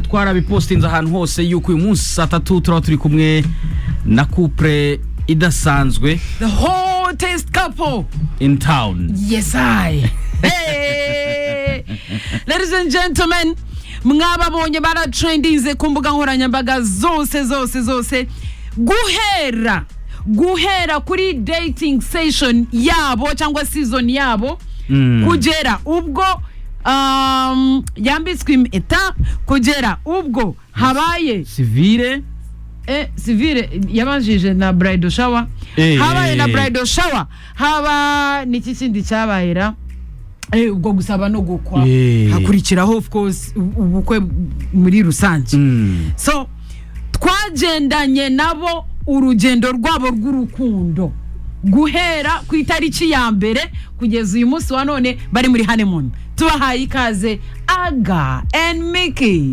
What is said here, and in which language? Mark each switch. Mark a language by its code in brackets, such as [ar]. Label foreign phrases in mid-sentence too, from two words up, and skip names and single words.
[rw] twarabipostinze ahantu hose yuko uyu munsi saa 3 turaba turi kumwe na couple idasanzwe, [en] the hottest couple in town. Yes I. Hey. Ladies and gentlemen, [rw] mwababonye bara trendinze ku mbuga nkoranyambaga zose guhera kuri [en] dating session [rw] yabo cyangwa season yabo kugera ubwo yambitswe impeta, kugera ubwo habaye civile yabanjije na [en] bridal shower, [rw] habaye na [en] bridal shower, [rw] haba niki kindi cyabahera ubwo gusaba no gukwa, hakurikiraho [en] of course [rw] ubukwe muri rusange. So twagendanye nabo urugendo rwabo rw'urukundo guhera ku itariki ya mbere kugeza uyu munsi wa none bari muri honeymoon. Tubahaye ikaze Aga and Mickey.